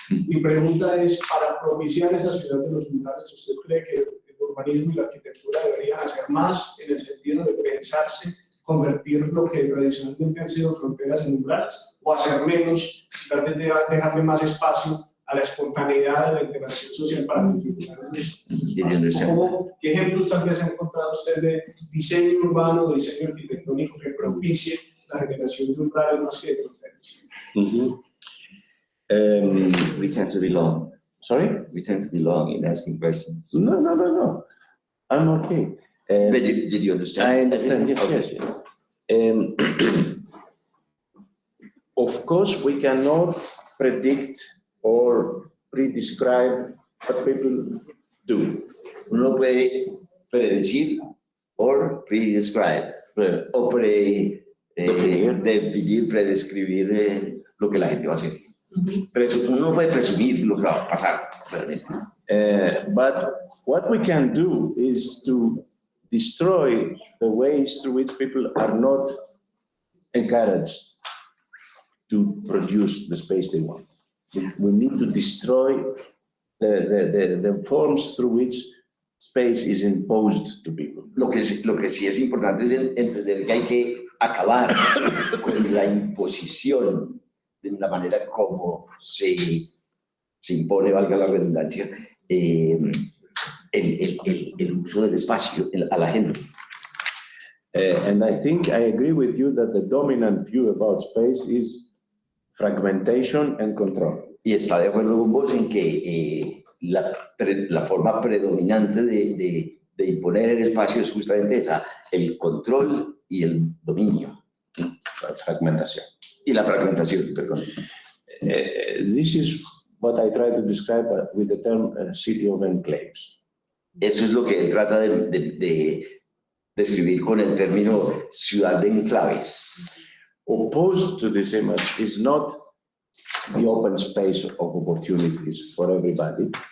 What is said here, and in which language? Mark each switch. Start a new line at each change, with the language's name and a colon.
Spanish: Mi pregunta es, para propiciar esa ciudad de los umbrales, ¿usted cree que el urbanismo y la arquitectura deberían hacer más en el sentido de pensarse, convertir lo que tradicionalmente han sido fronteras en umbrales, o hacer menos, tal vez dejarle más espacio a la espontaneidad de la interacción social para configurar eso? ¿Qué ejemplos tal vez ha encontrado usted de diseño urbano, diseño arquitectónico que propicie la generación de umbrales más que de fronteras?
English: We tend to be long. Sorry? We tend to be long in asking questions. No. I'm okay. But did you understand? I understand, yes, Okay. yes. Of course, we cannot predict or pre-describe what people do.
Spanish: Uno puede predecir o predescribe, o definir, predescribir lo que la gente va a hacer. Uno no puede presumir lo que va a pasar, realmente.
English: But what we can do is to destroy the ways through which people are not encouraged to produce the space they want. We need to destroy the forms through which space is imposed to people.
Spanish: Lo que sí es importante es entender que hay que acabar con la imposición de la manera como se impone, valga la redundancia, el uso del espacio a la gente.
English: And I think I agree with you that the dominant view about space is fragmentation and control.
Spanish: Y está de acuerdo con vos en que la forma predominante de imponer el espacio es justamente esa, el control y el dominio. Fragmentación. Y la fragmentación, perdón.
English: This is what I try to describe with the term city of enclaves.
Spanish: Eso es lo que él trata de describir con el término ciudad de enclaves.
English: Opposed to this image is not the open space of opportunities for everybody.